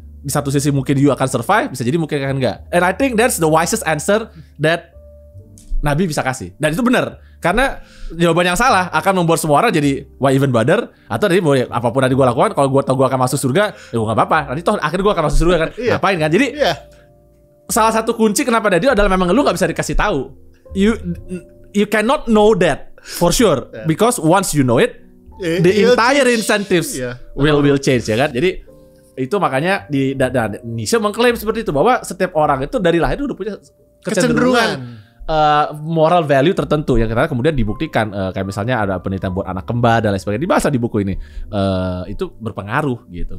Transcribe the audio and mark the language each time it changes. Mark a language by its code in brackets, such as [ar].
[id] Di satu sisi mungkin you akan survive, bisa jadi mungkin akan enggak. [en] And I think that's the wisest answer that Nabi [id] bisa kasih. Dan itu benar. Karena jawaban yang salah akan membuat semua orang jadi [en] why even bother. [id] Atau jadi boleh apapun nanti gue lakukan, kalau gue tahu gue akan masuk surga, ya gue gak apa-apa. Nanti toh akhirnya gue akan masuk surga kan. Ngapain kan. Jadi salah satu kunci kenapa ada dia adalah memang lu gak bisa dikasih tahu. [en] You cannot know that for sure. Because once you know it, the entire incentives will change ya kan. [id] Jadi itu makanya dan Nietzsche mengklaim seperti itu, bahwa setiap orang itu dari lahir udah punya kecenderungan moral value tertentu yang kemudian dibuktikan, kayak misalnya ada penelitian buat anak kembar dan lain sebagainya, dibahas di buku ini, itu berpengaruh gitu.